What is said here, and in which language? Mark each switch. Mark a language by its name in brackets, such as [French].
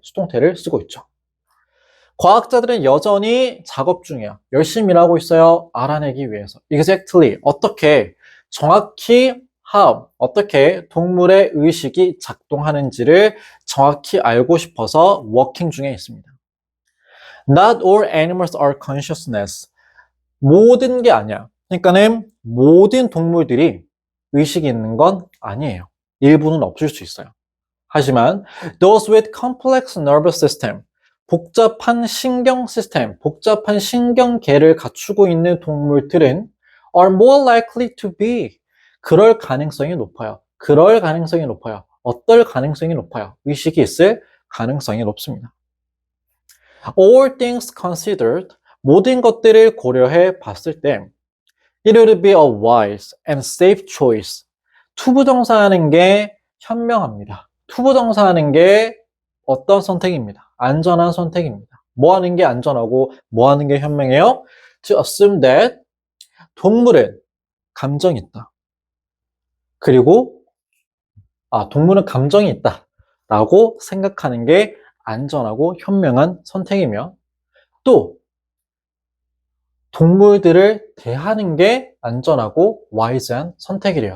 [Korean] 수동태를 쓰고 있죠. 과학자들은 여전히 작업 중이에요. 열심히 일하고 있어요. 알아내기 위해서. [English] Exactly. [Korean] 어떻게, 정확히 how, 어떻게 동물의 의식이 작동하는지를 정확히 알고 싶어서 워킹 중에 있습니다. [English] Not all animals are consciousness. [Korean] 모든 게 아니야. 그러니까는 모든 동물들이 의식이 있는 건 아니에요. 일부는 없을 수 있어요. 하지만 [English] those with complex nervous system, [Korean] 복잡한 신경 시스템, 복잡한 신경계를 갖추고 있는 동물들은 [English] are more likely to be, [Korean] 그럴 가능성이 높아요. 그럴 가능성이 높아요. 어떨 가능성이 높아요? 의식이 있을 가능성이 높습니다. [English] All things considered, [Korean] 모든 것들을 고려해 봤을 때 [English] it would be a wise and safe choice. [Korean] 투부정사하는 게 현명합니다. 투부정사하는 게 어떤 선택입니다. 안전한 선택입니다. 뭐 하는 게 안전하고 뭐 하는 게 현명해요? [English] To assume that [Korean] 동물은 감정이 있다. 그리고 동물은 감정이 있다 라고 생각하는 게 안전하고 현명한 선택이며 또 동물들을 대하는 게 안전하고 와이즈한 선택이래요.